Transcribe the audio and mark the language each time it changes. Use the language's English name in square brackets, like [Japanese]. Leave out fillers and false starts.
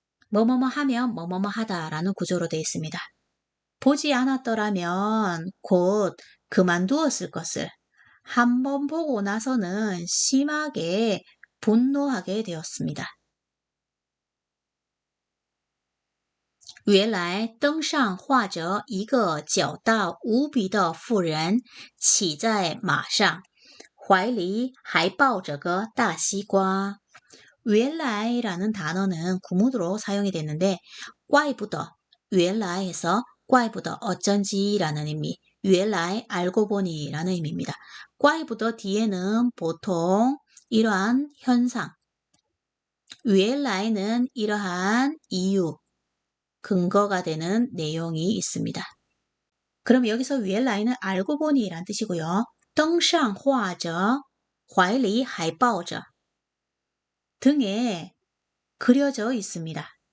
[Korean] 뭐뭐뭐 하면 뭐뭐뭐 하다라는 구조로 되어 있습니다. 보지 않았더라면 곧 그만두었을 것을 한 번 보고 나서는 심하게 분노하게 되었습니다. [Chinese] 原来灯上画着一个脚大无比的妇人骑在马上，怀里还抱着个大西瓜。 [Korean] 原来라는 단어는 구문으로 사용이 됐는데 怪不得 原来에서 怪不得 어쩐지라는 의미 原来알고 보니 라는 의미입니다. 怪不得 뒤에는 보통 이러한 현상 原来는 이러한 이유 근거가 되는 내용이 있습니다. 그럼 여기서 原来는 알고 보니 라는 뜻이고요. [Chinese] 灯上画着怀里还抱着 [Korean] 등에 그려져 있습니다.